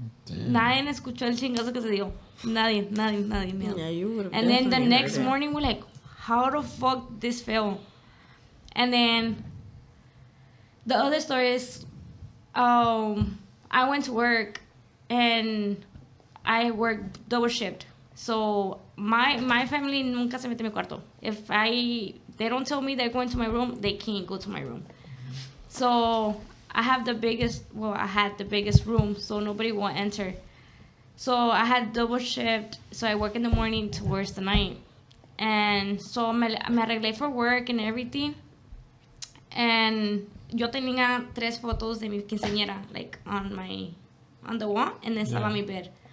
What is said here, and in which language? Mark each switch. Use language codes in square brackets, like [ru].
[es] Nadie escuchó el chingazo que se dio. Nadie. [en] Yeah, you would have. And then the next morning we're like, how the fuck this fell? And then the other story is, I went to work and I worked double shift. So my family [es] nunca se mete en mi cuarto. [en] If they don't tell me they're going to my room, they can't go to my room. So I had the biggest room, so nobody will enter. So I had double shift, so I work in the morning towards the night. And so [es] me arreglé [en] for work and everything. And [es] yo tenía 3 fotos de mi quinceañera, [en] like on the wall, and then [es] estaba mi [en] bed.